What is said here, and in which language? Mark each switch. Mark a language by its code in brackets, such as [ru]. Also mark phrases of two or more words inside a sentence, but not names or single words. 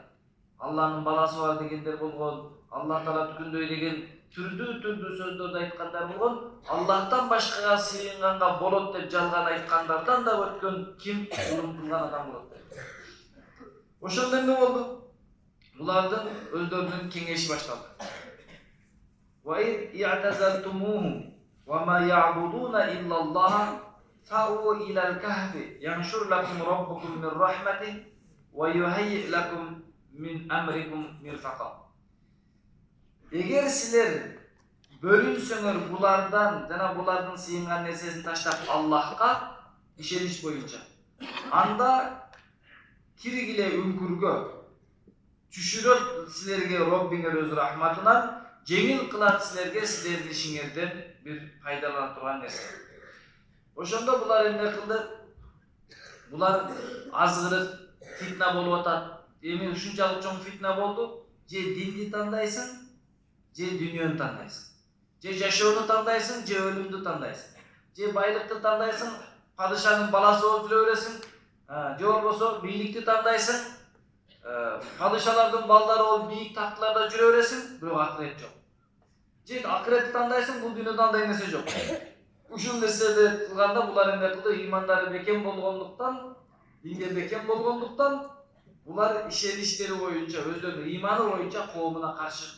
[ky] Алланын баласы бар дегендер болгон, Аллах Таала күндөй деген түрдүү сөздөрдү айткандар болгон, Аллахтан башкага сыйынганга болот деп жалган айткандардан да өткөн ким зулум кылган адам болот. Ошондо эмне болду? Булардын өздөрүнүн кеңеши башталды. [ar] واعتزلتموهم وما يعبدون إلا الله فأووا إلى الكهف ينشر لكم ربكم من رحمته ويهيئ لكم من أمركم مرفقا. [ky] Эгер силер бөлүнсөңөр булардан жана булардын сыйынган нерсесин таштап Аллахка ишенич боюнча, анда киргиле үңкүргө түшүрөт силерге Роббиңер өз рахматынан, жеңил кылат силерге силердин ишиңерден бир пайдалана турган нерсе. Ошондо булар эмне кылды? Булар азгырык фитна болуп атат. Эми ушунчалык чоң фитна болду. Же динди тандайсың, же дүйнөнү тандайсың. Же жашоону тандайсың, же өлүмдү тандайсың. Же байлыкты тандайсың, Падышанын баласы болуп жүрө бересиң, же болбосо бийликти тандайсың, падышалардын балдары болуп бийик тактыларда жүрө бересиң, бирок акырет жок. Же акыретти тандайсың, бул дүйнөдө андай нерсе жок. Ушул нерселерди кылганда булар эмне кылды? Ыймандары бекем болгондуктан, динге бекем болгондуктан, булар ишеништери боюнча, өздөрүнүн ыйманы боюнча коомуна каршы чыкты.